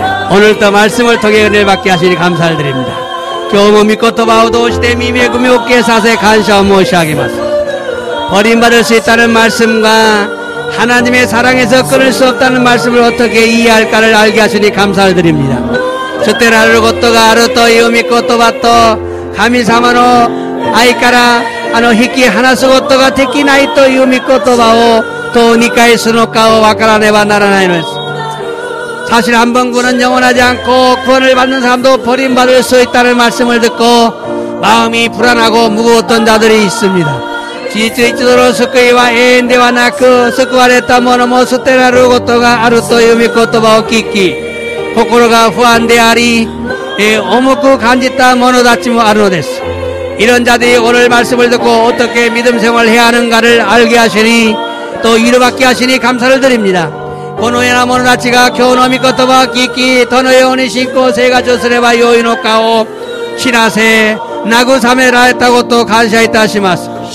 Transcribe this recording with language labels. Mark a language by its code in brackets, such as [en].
[ko] 오늘도 말씀을 통해 은혜를 받게 하시니 감사를 드립니다. [ja] 今日も御言葉を通して耳恵みを受けさせ感謝を申し上げます. [ko] 버림받을 수 있다는 말씀과 하나님의 사랑에서 끊을 수 없다는 말씀을 어떻게 이해할까를 알게 하시니 감사를 드립니다. [ja] そしてられることがあるという御言葉と神様の愛から引き離すことができないという御言葉をどう理解するのかを分からねばならないのです. [ko] 사실 한 번 구원은 영원하지 않고 구원을 받는 사람도 버림받을 수 있다는 말씀을 듣고 마음이 불안하고 무거웠던 자들이 있습니다. [ja] 事実一度の救いは永遠ではなく救われた者も捨てられることがあるという御言葉を聞き心が不安であり重く感じた者たちもあるのです. [ko] 이런 자들이 오늘 말씀을 듣고 어떻게 믿음 생활을 해야 하는가를 알게 하시니 또 이루받게 하시니 감사를 드립니다. [ja] このような者たちが今日の御言葉を聞きどのように信仰生活をすればよいのかを知らせ慰められたことを感謝いたします.